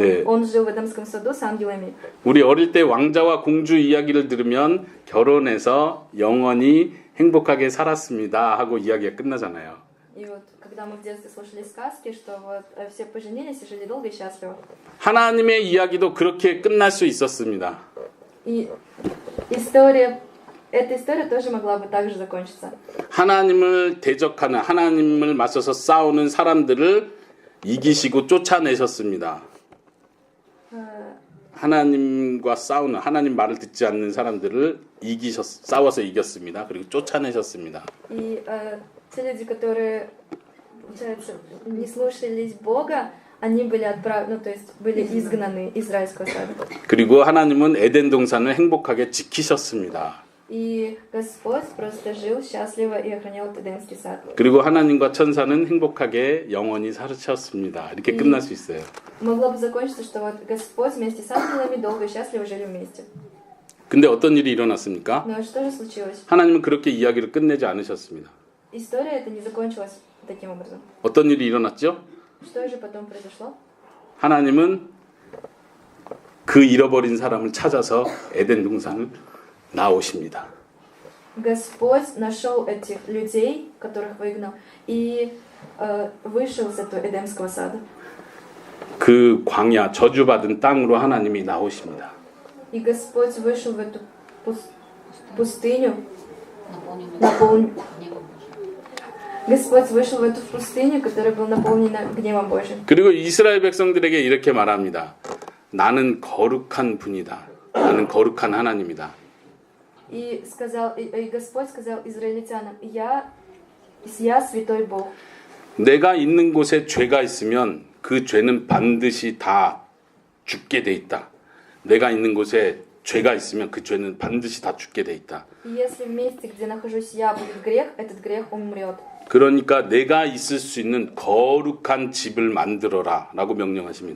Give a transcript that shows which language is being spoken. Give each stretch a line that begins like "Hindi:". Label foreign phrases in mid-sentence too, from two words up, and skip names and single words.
Korean: 네.
Russian: он жил в Эдемском саду с ангелами.
Korean: 우리 어릴 때 왕자와 공주 이야기를 들으면 결혼해서 영원히 행복하게 살았습니다 하고 이야기가 끝나잖아요.
Russian: И вот когда мы в детстве слушали сказки, что вот все поженились и жили долго и счастливо.
Korean: 하나님의 이야기도 그렇게 끝날 수 있었습니다.
Russian: И эта история тоже могла бы так же закончиться.
Korean: 하나님을 대적하는 하나님을 맞서서 싸우는 사람들을 이기시고 쫓아내셨습니다. 하나님과 싸우는 하나님 말을 듣지 않는 사람들을 싸워서 이겼습니다. 그리고 쫓아내셨습니다.
Russian: И те люди, которые, получается, не слушались Бога, они были отправлены, то есть были изгнаны из райского сада.
Korean: 그리고 하나님은 에덴 동산을 행복하게 지키셨습니다.
Russian: И Господь просто жил счастливо и охранял Эдемский сад.
Korean: 그리고 하나님과 천사는 행복하게 영원히 살으셨습니다. 이렇게 끝날 수 있어요.
Russian: Могло бы закончиться, что вот Господь вместе с ангелами долго и счастливо жили вместе.
Korean: 근데 어떤 일이 일어났습니까?
Russian: Но что же случилось?
Korean: 하나님은 그렇게 이야기를 끝내지 않으셨습니다.
Russian: История эта не закончилась таким образом.
Korean: 어떤 일이 일어났죠?
Russian: Что же потом произошло?
Korean: 하나님은 그 잃어버린 사람을 찾아서 에덴 동산을 나오십니다.
Russian: Господь нашел этих людей, которых выгнал, и вышел из этого Эдемского сада.
Korean: 그 광야 저주받은 땅으로 하나님이 나오십니다.
Russian: И Господь вышел в эту пустыню, Наполненную гневом Божьим. Господь вышел в эту пустыню, которая была наполнена гневом Божьим.
Korean: 그리고 이스라엘 백성들에게 이렇게 말합니다. 나는 거룩한 분이다. 나는 거룩한 하나님이다.
Russian: И Господь сказал израильтянам: я святой Бог.
Korean: 내가 있는 곳에 죄가 있으면 그 죄는 반드시 다 죽게 돼 있다. 내가 있는 곳에 죄가 있으면 그 죄는 반드시 다 죽게 돼 있다.
Russian: И если в месте, где нахожусь я, будет грех, этот грех умрет.
Korean: 그러니까 내가 있을 수 있는 거룩한 집을 만들어라 라고 명령하십니다.